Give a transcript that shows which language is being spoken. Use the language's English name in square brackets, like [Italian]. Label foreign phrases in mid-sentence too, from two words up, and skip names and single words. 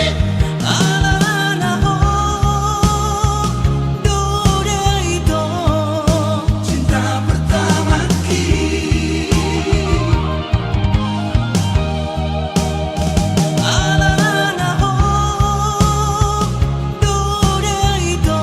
[Batak Toba] Alana hodo ito [Indonesian] cinta pertama kita [Batak Toba] Alana hodo ito